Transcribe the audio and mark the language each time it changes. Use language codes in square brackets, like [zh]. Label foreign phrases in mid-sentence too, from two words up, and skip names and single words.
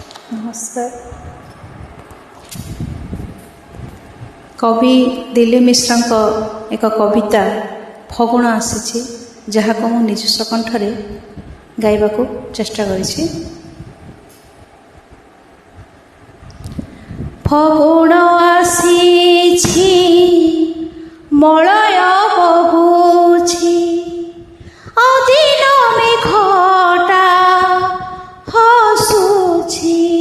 [or] ନମସ୍କାର। କବି ଦିଲୀପ ମିଶ୍ର ଏକ କବିତା ଫଗୁଣ ଆସି ଯାହା କୁ ମୁଁ ନିଜସ୍ୱ କଣ୍ଠରେ ଗାଇବା କୁ ଚେଷ୍ଟା କରି। ଫଗୁଣ ଆସି ମଳୟ ବହୁଛି ଅଦିନ ମେଘଟା ହସୁଛି।